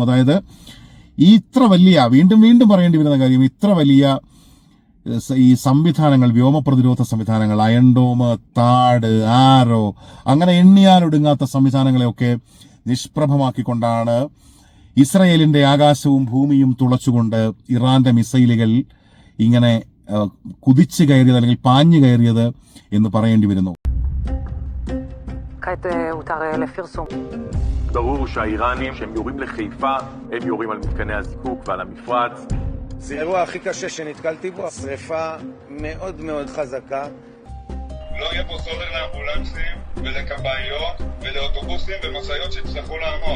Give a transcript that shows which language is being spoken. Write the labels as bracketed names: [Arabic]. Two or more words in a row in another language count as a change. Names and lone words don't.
[Malayalam] അതായത് ഇത്ര വലിയ, വീണ്ടും പറയേണ്ടി വരുന്ന കാര്യം, ഇത്ര വലിയ ഈ സംവിധാനങ്ങൾ, വ്യോമ പ്രതിരോധ സംവിധാനങ്ങൾ, അയൺ ഡോം, താഡ്, ആരോ, അങ്ങനെ എണ്ണിയാലൊടുങ്ങാത്ത സംവിധാനങ്ങളെയൊക്കെ നിഷ്പ്രഭമാക്കിക്കൊണ്ടാണ് ഇസ്രായേലിന്റെ ആകാശവും ഭൂമിയും തുളച്ചുകൊണ്ട് ഇറാന്റെ മിസൈലുകൾ ഇങ്ങനെ കുതിച്ചു കയറിയത് അല്ലെങ്കിൽ പാഞ്ഞു കയറിയത് എന്ന് പറയേണ്ടി വരുന്നു. [Hebrew] ברור שהאיראנים שהם יורים לחיפה הם יורים על מתקני הזיקוק ועל המפרץ. זה האירוע הכי קשה שנתקלתי בו, השריפה מאוד מאוד חזקה. לא יהיה פה סולר לאמבולנסים ולכבאיות ולאוטובוסים ומשאיות שיצטרכו לעמוד.